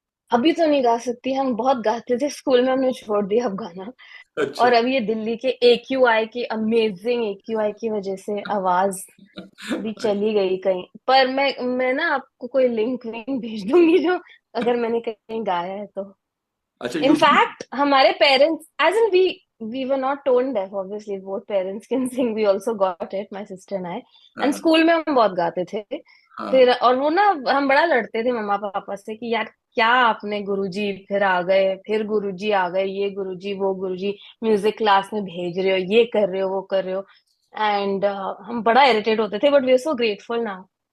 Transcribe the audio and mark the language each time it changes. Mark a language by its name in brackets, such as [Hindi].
[Hindi] अभी तो नहीं गा सकती, हम बहुत गाते थे स्कूल में, हमने छोड़ दिया अब गाना। अच्छा। और अभी ये दिल्ली के AQI की अमेजिंग AQI की वजह से आवाज भी चली गई कहीं। पर मैं ना आपको कोई लिंक विंक भेज दूंगी जो, अगर मैंने कहीं गाया है तो। अच्छा, [English] In [Hindi] यूट्यूब। [English] fact, [Hindi] हमारे [English] parents, as in we were not tone deaf, obviously both parents can sing, we also got it, my sister and I. And [Hindi] हाँ। स्कूल में हम बहुत गाते थे। हाँ। फिर और वो ना हम बड़ा लड़ते थे मम्मा पापा से कि यार क्या आपने गुरुजी फिर आ गए, फिर गुरुजी आ गए, ये गुरुजी वो गुरुजी म्यूजिक क्लास में भेज रहे हो, ये कर रहे हो वो कर रहे हो। [English] and [Hindi] हम बड़ा [English] irritate [Hindi] होते थे, [English] but we are so grateful now